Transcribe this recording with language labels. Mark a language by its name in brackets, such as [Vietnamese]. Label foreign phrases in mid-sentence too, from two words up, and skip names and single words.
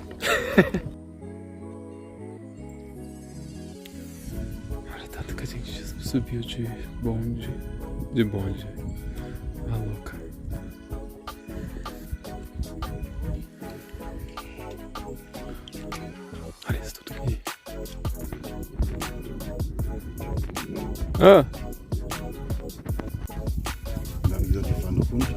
[Portuguese] Olha tanto que a gente subiu de bonde. De bonde. Ah, louca. Olha isso tudo aqui. Ah! [German] Dann haben gesagt, die fahren noch runter.